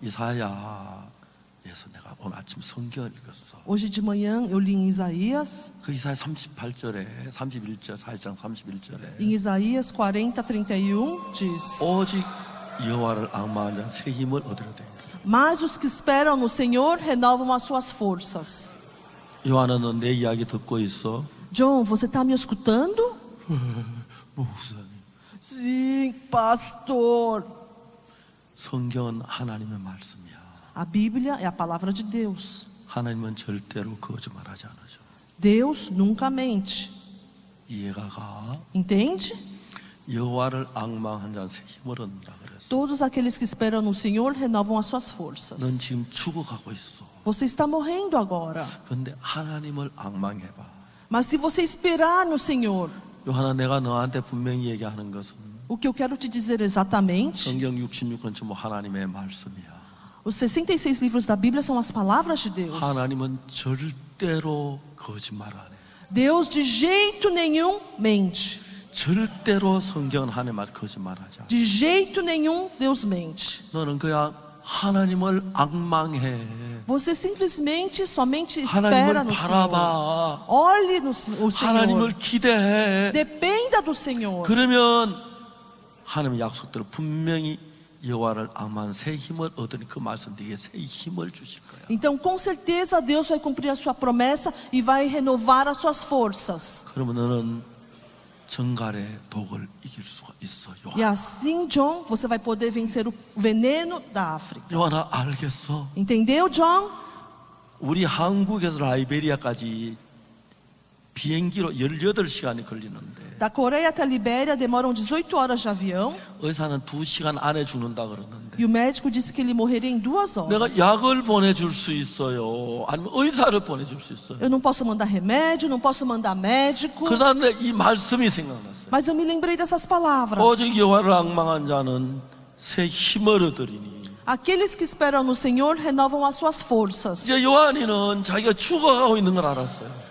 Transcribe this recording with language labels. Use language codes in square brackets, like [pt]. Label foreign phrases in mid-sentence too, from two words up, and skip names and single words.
[ko] 이사야에서 내가 오늘 아침 성경을 읽었어. [pt] Hoje de manhã eu li em Isaías. [ko] 그 이사야 38절에 31절 4장 31절에 [pt] Em Isaías 40:31 diz: [ko] 오직 여호와를 앙망한 자는 새 힘을 얻으려 되어 있어. [pt] mas os que esperam no Senhor renovam as suas forças. [ko] 요한아 너 내 이야기 듣고 있어? [pt] John, você está me escutando? [ko] 목사님. [pt] Sim, pastor. [ko] 성경은 하나님의 말씀이야. [pt] A Bíblia é a palavra de Deus. [ko] 하나님은 절대로 거짓말하지 않으셔. [pt] Deus nunca mente. [ko] 이해가 가? [pt] Entende? [ko] 여호와를 앙망한 자는 새 힘을 얻는다 그랬어. [pt] Todos aqueles que esperam no Senhor renovam as suas [ko] 넌 [pt] forças. [ko] 지금 죽어가고 있어. [pt] Você está morrendo agora. [ko] 근데 하나님을 앙망해봐. [pt] Mas se você esperar no Senhor, [ko] 요한아 내가 너한테 분명히 얘기하는 것은 [pt] o que eu quero te dizer exatamente, [ko] 성경 66권 전부 하나님의 말씀이야. [pt] os 66 livros da Bíblia são as palavras de Deus. [ko] 하나님은 절대로 거짓말 안 해. [pt] Deus de jeito nenhum mente. [ko] 절대로 성경은 하나님을 거짓말하지 않아. [pt] De jeito nenhum Deus mente. [ko] 너는 그냥 하나님을 앙망해. [pt] Você simplesmente, somente espera [ko] 하나님을 [pt] no Senhor. [ko] 바라봐. [pt] Olhe no Senhor. [ko] 하나님을 기대해. [pt] Dependa do Senhor. [ko] 그러면 하나님의 약속대로 분명히 여호와를 앙망한 새 힘을 얻으니 그 말씀 네게 새 힘을 주실 거야. [pt] Então, com certeza, Deus vai cumprir a sua promessa e vai renovar as suas forças. [ko] 그러면 너는 정갈의 독을 이길 수가 있어. [pt] E [ko] 요한. [pt] assim, John, você vai poder vencer o veneno da África. [ko] 요한아 알겠어. [pt] Entendeu, John? [ko] 우리 한국에서 라이베리아까지 비행기로 18시간이 걸리는데 [pt] Da Coreia até a Libéria demoram 18 horas de avião. [ko] 의사는 2시간 안에 죽는다 그러는데 [pt] E o médico disse que ele morreria em 2 [ko] 내가 [pt] horas. [ko] 약을 보내줄 수 있어요? 아니면 의사를 보내줄 수 있어요? [pt] Eu não posso mandar remédio, não posso mandar médico. [ko] 그 다음에 이 말씀이 생각났어요. [pt] Mas eu me lembrei dessas palavras. [ko] 오직 여호와를 앙망한 자는 새 힘을 얻으리니. [pt] Aqueles que esperam no Senhor renovam as suas forças. [ko] 이제 요한이는 자기가 죽어가고 있는 걸 알았어요.